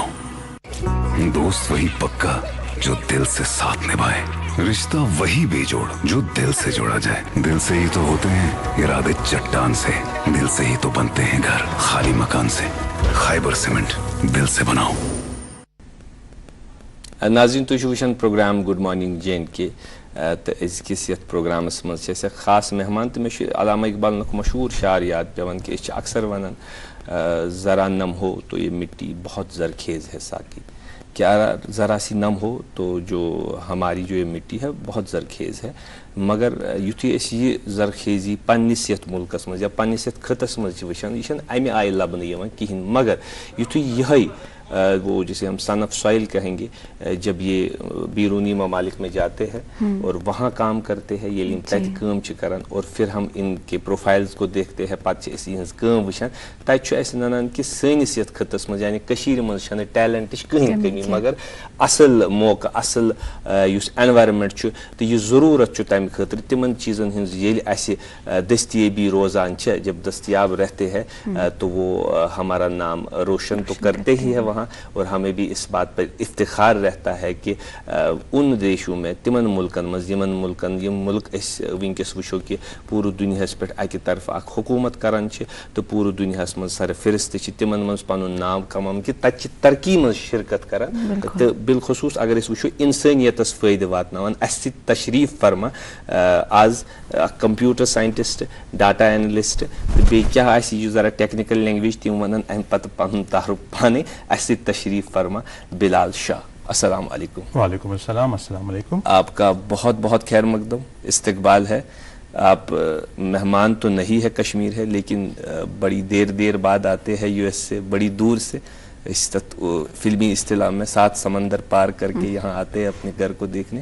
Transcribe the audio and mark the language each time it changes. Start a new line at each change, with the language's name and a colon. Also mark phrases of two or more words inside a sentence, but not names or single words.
Urdu: دوست وہی پکا جو دل سے ساتھ نبھائے, رشتہ وہی بے جوڑ جو دل سے جوڑا جائے. دل سے ہی تو ہوتے ہیں ارادے چٹان سے, دل سے ہی تو بنتے ہیں گھر خالی مکان سے. خیبر سیمنٹ, دل سے بناؤ.
Kashmiri: ناظرین تُہۍ چھِو وٕچھان پروگرام
English: good morning
Kashmiri: JNK تہٕ أزکِس یَتھ پروگرامَس منٛز چھِ اَسہِ خاص مہمان تہٕ مےٚ چھُ علامہ اقبالُک مشہوٗر شعر یاد پیٚوان کہِ أسۍ چھِ اکثر وَنان
Urdu: ذرا نم ہو تو یہ مٹی بہت زرخیز ہے ساقی، کیا ذرا سی نم ہو تو جو ہماری جو یہ مٹی ہے بہت زرخیز ہے،
Kashmiri: مگر یُتھُے أسۍ یہِ زرخیزی پنٛنِس یَتھ مُلکَس منٛز یا پنٛنِس یَتھ خٕطس منٛز چھِ وٕچھان یہِ چھَنہٕ اَمہِ آیہِ لَبنہٕ یِوان کِہیٖنۍ، مگر یُتھُے یِہوٚے
Urdu: وہ جسے ہم
English: son of soil
Urdu: کہیں گے، جب یہ بیرونی ممالک میں جاتے ہیں اور وہاں کام کرتے ہیں،
Kashmiri: یہ تتہِ کٲم چھِ کران
Urdu: اور پھر ہم ان کے پروفائلز کو دیکھتے ہیں،
Kashmiri: پتہٕ چھِ أسۍ یِہنٛز کٲم وٕچھان، تتہِ چھُ اَسہِ ننان کہِ سٲنِس یَتھ خٕطس منٛز یعنی کٔشیٖرِ منٛز چھَنہٕ ٹیلنٹٕچ کٕہٕنۍ کٔمی، مگر اصل موقعہٕ اصل یُس ایٚنوارمنٹ چھُ تہٕ یہِ ضروٗرت چھُ تمہِ خٲطرٕ تِمن چیٖزن ہٕنٛز ییٚلہِ اَسہِ دٔستیٲبی روزان چھِ،
Urdu: جب دستیاب رہتے ہیں تو وہ ہمارا نام روشن تو کرتے ہی ہے وہاں، اور ہمیں بھی اس بات پر افتخار رہتا ہے کہ ان دیشوں میں
Kashmiri: تمن ملکن مز یمن ملکن یم ملک اس ونکس وچھو کہ پورٕ دُنیاہس پٮ۪ٹھ اکہِ طرفہٕ اکھ حکوٗمت کران چھِ تہٕ پورٕ دُنیاہس منٛز سرفہرست چھِ تمن منٛز پنُن ناو کماوان کہ تتہِ چھِ ترقی منٛز شرکت کران تہٕ بالخصوٗص اگر أسۍ وٕچھو انسٲنیتس فٲیدٕ واتناوان اسہِ سۭتۍ تشریٖف فرما آز اکھ
English: computer scientist, data analyst
Kashmiri: تہٕ بیٚیہِ کیاہ آسہِ یہِ ذرا
English: technical language
Kashmiri: تِم ونان امہِ پتہٕ پنُن تعارُف پانے، اسہِ سۭتۍ تشریف فرما بلال شاہ۔
Arabic: السلام علیکم۔ وعلیکم السلام، السلام علیکم۔
Urdu: آپ کا بہت بہت خیر مقدم استقبال ہے۔ آپ مہمان تو نہیں ہے کشمیر ہے، لیکن بڑی دیر بعد آتے ہیں US سے، بڑی دور سے، اس فلمی اصطلاح میں 7 سمندر پار کر کے یہاں آتے ہیں اپنے گھر کو دیکھنے۔